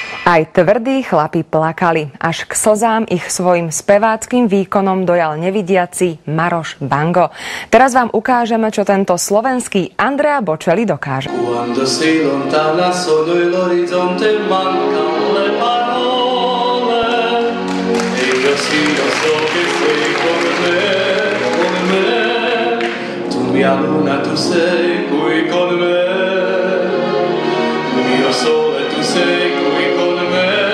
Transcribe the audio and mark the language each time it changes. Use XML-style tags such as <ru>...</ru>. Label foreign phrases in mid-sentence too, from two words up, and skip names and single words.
<sk>Aj tvrdí chlapi plakali. Až k slzám ich svojim speváckým výkonom dojal nevidiaci Maroš Bango. Teraz vám ukážeme, čo tento slovenský Andrea Bocelli dokáže.</sk> <it>Quando si lontana solo l'orizzonte mancano le parole e io sì lo so che sei con me tu mia luna tu sei qui con me mio sole tu sei qui con me</it>